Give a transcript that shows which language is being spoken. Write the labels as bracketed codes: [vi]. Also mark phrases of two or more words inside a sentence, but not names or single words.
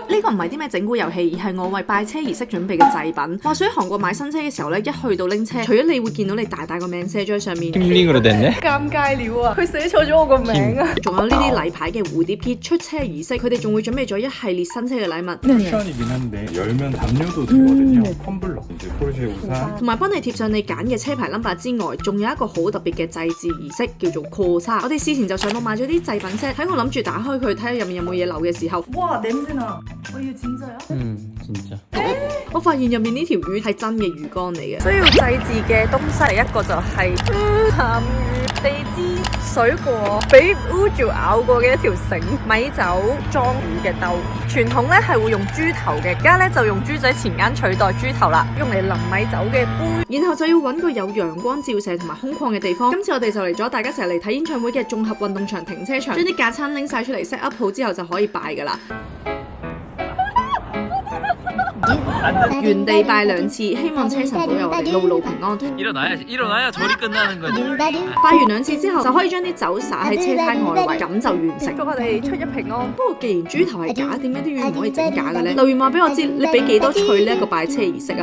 [yue] 唔係啲咩整蠱遊戲，而係我為拜車儀式準備嘅祭品。話說喺韓國買新車嘅時候咧，一去到拎車，除咗你會見到你大個名寫咗喺上面，尷尬了啊！佢寫錯咗我個名啊！仲有呢啲例牌嘅蝴蝶結、出車儀式，佢哋仲會準備咗一系列新車嘅禮物。 [ko] 옵션이긴 한데 열면 담요도 주거든요. 텀블러, 이제 포르쉐 우산. [yue] 同埋幫你貼上你揀嘅車牌 number 之外，仲有一個好特別嘅祭祀儀式，叫做 코사。我哋事前就上網買咗啲祭品 set， 喺我諗住打開佢睇下入面有冇嘢漏嘅時候， [ko] 와 냄새나. 이거 진짜야? 진짜. [yue] 我發現入面呢條魚係真嘅魚乾嚟嘅。需要祭祀嘅東西，一個就係鹹魚、地氈、水果，俾烏豬咬過嘅一條繩、米酒、裝魚嘅兜。傳統咧係會用豬頭嘅，而家咧就用豬仔前間取代豬頭啦，用嚟淋米酒嘅杯。然後就要揾個有陽光照射同埋空曠嘅地方。今次我哋就嚟咗大家成日嚟睇演唱會嘅綜合運動場停車場，將啲架撐拎晒出嚟 [en] set up [yue] 好之後就可以拜噶啦。原地拜2次，希望車神保佑我哋路路平安。 [ko] 일어나야 절이 끝나는 거지. [yue] 拜完2次之後，就可以將啲酒灑喺車胎外圍，咁就完成。祝我哋出一平安。不過既然豬頭係假，點解啲魚唔可以整假嘅咧？留言話俾我知，你俾幾多歲呢一個拜車儀式啊？